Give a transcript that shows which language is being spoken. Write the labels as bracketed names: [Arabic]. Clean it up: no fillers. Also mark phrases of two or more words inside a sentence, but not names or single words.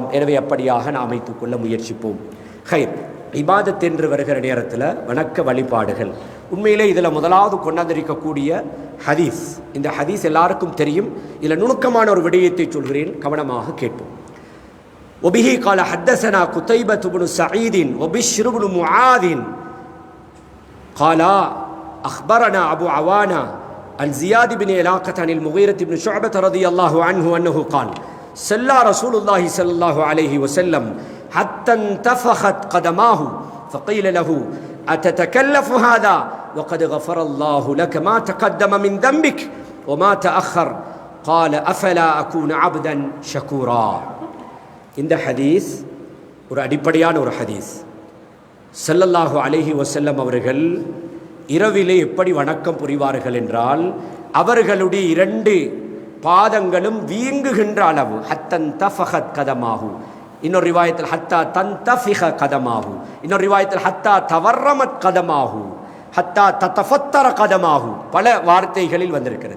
[Tamil] எனவே அப்படியாக நாம் அமைத்துக் கொள்ள முயற்சிப்போம். ஹைர், இபாதத் என்று வருகிற நேரத்தில் வணக்க வழிபாடுகள், உண்மையிலே இதில் முதலாவது கொண்டாந்திருக்கக்கூடிய ஹதீஸ். இந்த ஹதீஸ் எல்லாருக்கும் தெரியும். இதில் நுணுக்கமான ஒரு விடயத்தை சொல்கிறேன், கவனமாக கேட்போம். [Arabic] أبيه قال حدثنا قتيبة بن سعيد وبشر بن معاذ قالا أخبرنا أبو عوانة عن زياد بن علاقة عن المغيرة بن شعبة رضي الله عنه أنه قال صلى رسول الله صلى الله عليه وسلم حتى انتفخت قدماه فقيل له أتتكلف هذا وقد غفر الله لك ما تقدم من ذنبك وما تأخر قال أفلا أكون عبدا شكورا. [Tamil] இந்த ஹதீஸ் ஒரு அடிப்படையான ஒரு ஹதீஸ். [Arabic] صلى الله عليه وسلم [Tamil] அவர்கள் இரவிலே எப்படி வணக்கம் புரிவார்கள் என்றால், அவர்களுடைய 2 பாதங்களும் வீங்குகின்ற அளவு, [Arabic] حتى انتفخت قدماه, [Tamil] இன்னொரு ரிவாயத்தில் [Arabic] حتى تنتفخ قدماه, [Tamil] இன்னொரு ரிவாயத்தில் [Arabic] حتى تورمت قدماه, حتى تتفطر قدماه, [Tamil] பல வார்த்தைகளில் வந்திருக்கிறது.